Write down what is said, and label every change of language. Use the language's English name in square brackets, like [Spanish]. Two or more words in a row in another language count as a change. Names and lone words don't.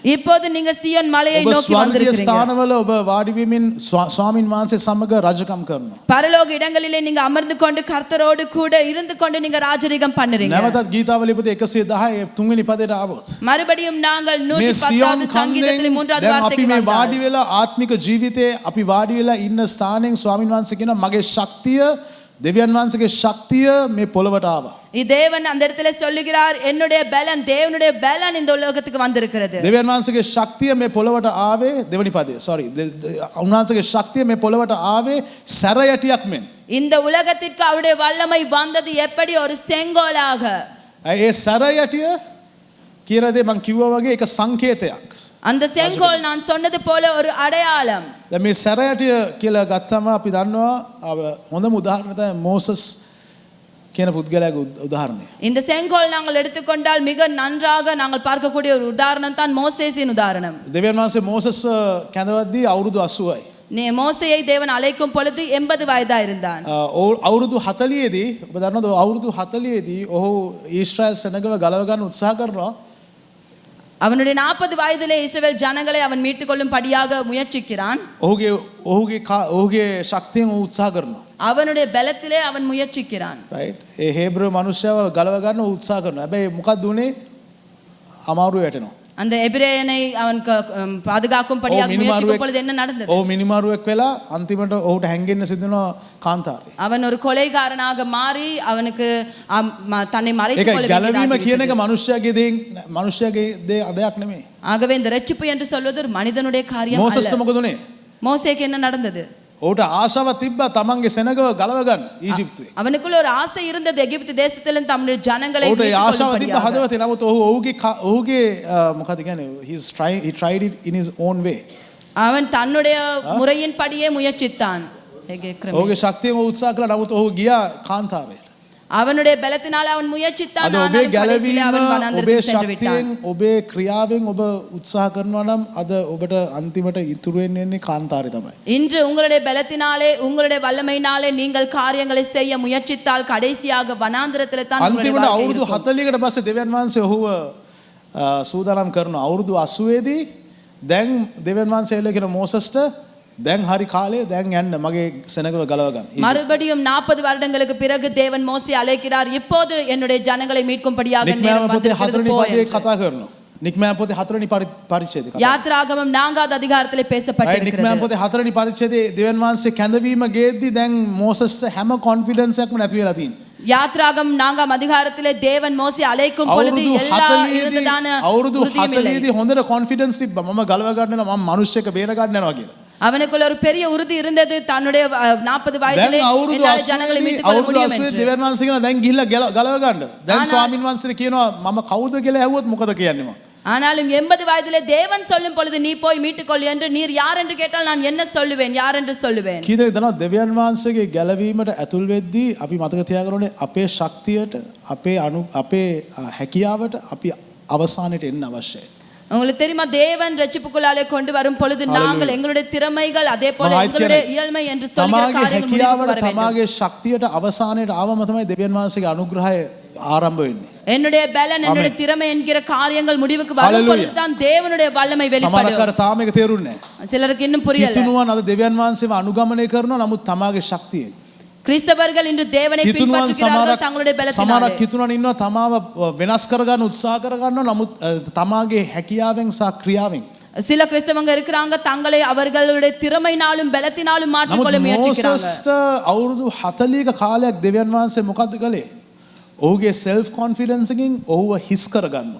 [Tamil] இப்போது நீங்க சியோன் மலையை நோக்கி வந்திருக்கிறீங்க. [Sinhala] ඔබ ස්ථානවල ඔබ වාඩි වෙමින් ස්වාමින් වහන්සේ සමග රජකම් කරනවා. [Tamil] பரலோக இடங்களிலே நீங்க அமர்ந்து கொண்டு கர்த்தரோடு கூட இருந்து கொண்டு நீங்க ராஜரிகம் பண்ணுறீங்க. [Sinhala] නැවතත් ගීතාවලිය පොතේ 110 තුන්වෙනි පදයට ආවොත් [Tamil] மறுபடியும் நாங்கள் 110வது சங்கீதத்திலே மூன்றாவது வார்த்தைக்கு [Sinhala] අපි මේ [Tamil] வந்தால் [Sinhala] වාඩි වෙලා ආත්මික ජීවිතේ අපි වාඩි වෙලා ඉන්න ස්ථානෙන් ස්වාමින් වහන්සේ කියන මගේ ශක්තිය දෙවියන් වහන්සේගේ ශක්තිය මේ පොළවට ආවා. [Tamil] தேவன் அந்த இடத்துல சொல்லுகிறார் என்னுடைய பலன் தேவனுடைய பலன் இந்த உலகத்துக்கு வந்திருக்கிறது. [Sinhala] දෙවියන් වහන්සේගේ ශක්තිය මේ පොළවට ආවේ දෙවෙනි පදේ. sorry. උන්වහන්සේගේ ශක්තිය මේ පොළවට ආවේ සැරයටියක් මෙන්. [Tamil] இந்த உலகத்திற்கு அவருடைய வல்லமை வந்தது எப்படி ஒரு செங்கோலாக. [Sinhala] ඒ සැරයටිය කියන දේ මම කිව්වා වගේ ඒක සංකේතයක්. [Tamil] அந்த செங்கோல் நான் சொன்னது போல ஒரு அடையாளம். [Sinhala] දැන් මේ සැරයටිය කියලා ගත්තම අපි දන්නවා හොඳම උදාහරණය තමයි මෝසස් කියන පුද්ගලයාගේ උදාහරණය. [Tamil] இந்த செங்கோல் நாங்கள் எடுத்துக்கொண்டால் மிக நன்றாக நாங்கள் பார்க்கக்கூடிய ஒரு உதாரணம் தான் மோசேசின் உதாரணம். [Sinhala] දෙවියන් වහන්සේ මෝසස් කැඳවද්දී අවුරුදු 80යි. [Tamil] மோசேயை தேவன் அழைக்கும் பொழுது 80 வயதா இருந்தான். [Sinhala] අවුරුදු 40 දී ඔබ දන්නවද අවුරුදු 40 දී ඔහු ඊශ්‍රායල් සෙනගව ගලව ගන්න උත්සාහ කරනවා. [Tamil] அவனுடைய 40 வயதிலே இஸ்ரவேல் ஜனங்களை அவன் மீட்டுக் கொள்ளும்படியாக முயற்சிக்கிறான். [Sinhala] ඔහුගේ ශක්තියෙන් උත්සාහ කරනවා. [Tamil] அவனுடைய பலத்திலே அவன் முயற்சிக்கிறான். right. [Sinhala] ඒ හේබ්‍රව මිනිස්සව ගලව ගන්න උත්සාහ කරනවා. හැබැයි මොකක්ද උනේ? අමාරු වැටෙනවා. [Tamil] அந்த எபிரேயனை அவன் பாதுகாக்கும்படியாக முயற்சிக்கும் பொழுது என்ன நடந்தது? [Sinhala] මිනිමාරුවෙක් වෙලා අන්තිමට ඔහුට හැංගෙන්න සිදුනවා කාන්තාරේ. [Tamil] அவன் ஒரு கொலைகாரனாக மாறி அவனுக்கு தன்னை மறைத்துக் கொள்ள [Sinhala] ගැලවීම කියන එක මනුෂ්‍යයාගේ දෙයක් නෙමෙයි. [Tamil] ஆகவே இந்த ரட்சிப்பு என்று சொல்வது ஒரு மனிதனுடைய காரியம் அல்ல. [Sinhala] මෝසස්ට මොකද උනේ? [Tamil] மோசேக்கு என்ன நடந்தது? [Sinhala] ඔහුට ආශාවක් තිබ්බා තමන්ගේ සෙනගව ගලව ගන්න ඊජිප්තුවේ. [Tamil] அவனுக்குள்ள ஒரு ஆசை இருந்தது எகிப்து தேசத்திலிருந்து தம்முடைய ஜனங்களை [Sinhala] ඔහුට ආශාවක් තිබ්බා හදවතේ. නමුත් ඔහුගේ මොකද කියන්නේ [English] he tried it in his own way. [Tamil] அவன் தன்னுடைய முறையின்படியே முயற்சித்தான். [Sinhala] ඔහුගේ ශක්තියෙන් උත්සාහ කළා. නමුත් ඔහු ගියා කාන්තාරයට. [Tamil] அவனுடைய பலத்தினால் அவன் முயற்சித்தான். [Sinhala] අද ඔබේ ගැලවීම ඔබේ ශක්තියෙන් ඔබේ ක්‍රියාවෙන් ඔබ උත්සාහ කරනවා නම් අද ඔබට අන්තිමට ඉතුරු වෙන්නේ කාන්තාරේ තමයි. [Tamil] இன்று உங்களுடைய பலத்தினாலே உங்களுடைய வல்லமையினாலே நீங்கள் காரியங்களை செய்ய முயற்சித்தால் கடைசியாக வனாந்திரத்திலே தான் [Sinhala] අන්තිමට අවුරුදු 40කට පස්සේ දෙවියන් වහන්සේ ඔහුව සූදානම් කරනවා. අවුරුදු 80 දී දැන් දෙවියන් වහන්සේ එළ කියන මෝසස්ට දැන් හරි කාලේ දැන් යන්න මගේ සෙනගව ගලව ගන්න. [Tamil] மறுபடியும் 40 வருடங்களுக்கு பிறகு தேவன் மோசே அழைக்கிறார். இப்போது என்னுடைய ஜனங்களை மீட்கும்படியாக நேரம் வந்திருக்கிறது போ என்று. [Sinhala] කතා කරනවා. නික්මයන් පොතේ 4 වෙනි පරිච්ඡේදය කතා. [Tamil] யாத்ராகமம் 4வது அதிகாரத்திலே பேசப்பட்டிருக்கிறது. [Sinhala] නික්මයන් පොතේ 4 වෙනි පරිච්ඡේදයේ දෙවියන් වහන්සේ කැඳවීම ගේද්දි දැන් මෝසස්ට හැම කොන්ෆිඩන්ස් එකක්ම නැති වෙලා තියෙනවා. [Tamil] யாத்ராகமம் 4ஆம் அதிகாரத்திலே தேவன் மோசே அழைக்கும் பொழுது எல்லா இருந்ததான [Sinhala] අවුරුදු 40 දී හොඳට කොන්ෆිඩන්ස් තිබ්බා. මම ගලව ගන්න යනවා මම මිනිස්සෙක් බේර ගන්න යනවා කියලා. [Tamil] அவனுக்குள்ள ஒரு பெரிய உறுதி இருந்தது. தன்னுடைய 40 வயதிலே எல்லா ஜனங்களை மீட்டுக் கொள்ள முடியும் என்று. [Sinhala] දෙවියන් වහන්සේ කියනවා දැන් ගිහිල්ලා ගලව ගන්න. දැන් ස්වාමින් වහන්සේ කියනවා මම කවුද කියලා ඇහුවොත් මොකද කියන්නේ මම? [Tamil] ஆனாலும் 80 வயதிலே தேவன் சொல்லும் பொழுது நீ போய் மீட்டுக்கொள் என்று நீர் யார் என்று கேட்டால் நான் என்ன சொல்லுவேன்? யார் என்று சொல்லுவேன்? [Sinhala] කීදේ දනවා දෙවියන් වහන්සේගේ ගැලවීමට ඇතුල් වෙද්දී අපි මතක තියාගන්න ඕනේ අපේ ශක්තියට අපේ හැකියාවට අපි අවසානයේ එන්න අවශ්‍යයි. [Tamil] உங்களுக்கு தெரியுமா தேவன் ரட்சிப்புக்குள்ளாலே கொண்டு வரும் பொழுது நாங்கள் எங்களுடைய திறமைகள் அதே போல எங்களுடைய இயல்மை என்று சொல்கிற காரியங்கள் முடிவுக்கு வர வேண்டும். [Sinhala] තමාගේ ශක්තියට අවසානයේ ආවම තමයි දෙවියන් වහන්සේගේ අනුග්‍රහය ආරම්භ වෙන්නේ. [Tamil] என்னுடைய பலன் என்னுடைய திறமை என்கிற காரியங்கள் முடிவுக்கு வரும் பொழுது தான் தேவனுடைய வல்லமை வெளிப்படும். [Sinhala] සමහරකට තාම ඒක තේරුන්නේ නැහැ. [Tamil] சிலருக்கு இன்னும் புரியல. [Sinhala] කිතුනුවන් අද දෙවියන් වහන්සේව අනුගමනය කරනවා නමුත් තමාගේ ශක්තියෙන්. [Tamil] கிறிஸ்தவர்கள் இன்று தேவனை பின்பற்றுகிறார்கள் தங்களுடைய பலத்தினாலே. [Sinhala] සමහරක් කිතුනුවන් ඉන්නවා තමාව වෙනස් කරගන්න උත්සාහ කරගන්නවා නමුත් තමාගේ හැකියාවෙන් සහ ක්‍රියාවෙන්. [Tamil] சில கிறிஸ்தவங்க இருக்கிறாங்க தங்களை அவர்களுடைய திறமையினாலும் பலத்தினாலும் மாற்றிக்கொள்ள முயற்சிக்கிறாங்க. [Sinhala] මොසස්ට අවුරුදු 40ක කාලයක් දෙවියන් වහන්සේ මොකද්ද කළේ? ඔහුගේ [English] self confidence [Sinhala] එකෙන් ඔහුව හිස් කරගන්නවා.